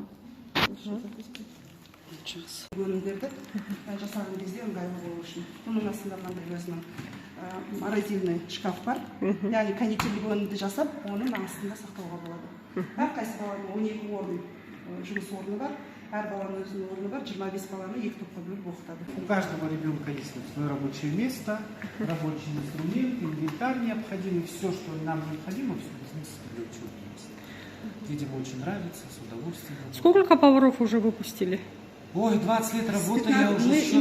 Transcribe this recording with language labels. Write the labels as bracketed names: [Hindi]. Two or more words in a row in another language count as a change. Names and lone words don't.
[Kazakh] Өнімдерді жасаған кезде ыңғайлы болу үшін. Бұның астында мынандай өзінің [Russian] морозильный шкаф [Kazakh] бар. Яғни кондитерлік өнімді жасап, оның астында сақтауға болады. Әрқайсы баланың 12 орын, жұмыс орны бар. Әр баланың өзінің орны бар, 25 баланы 2 топқа бөліп оқытады. [Russian] У каждого ребенка есть свое рабочее место, рабочий инструмент, инвентарь необходимый, все, что нам необходимо, все бизнес для учебы. Детям очень нравится, с удовольствием. Сколько поваров уже выпустили? Ой, 20 лет работы, я уже Мы счету